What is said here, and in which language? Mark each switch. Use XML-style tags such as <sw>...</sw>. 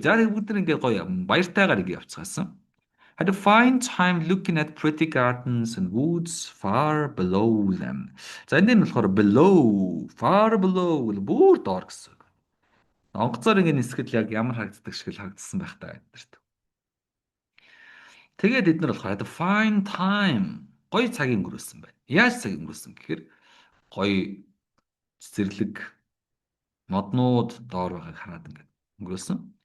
<mn>За бүгд нэг ингээ гоё баяртайгаар ингээ явцгаасан.</mn> <en>Had a fine time looking at pretty gardens and woods far below them.</en> <mn>За энэ нь болохоор</mn> <en>far below</en> <mn>бүр доор гэсэн. Онгоцоор ингээ нисгэд яг ямар харагддаг шиг л харагдсан байх таа гэдэрт. Тэгээд бид нар болохоор</mn> <en>had a fine time</en> <mn>гоё цаг өнгөрөөсөн байна. Яаж цаг өнгөрөөсөн гэхээр гоё цэцэрлэг моднууд доор байгааг хараад ингээд өнгөрөөсөн.</mn>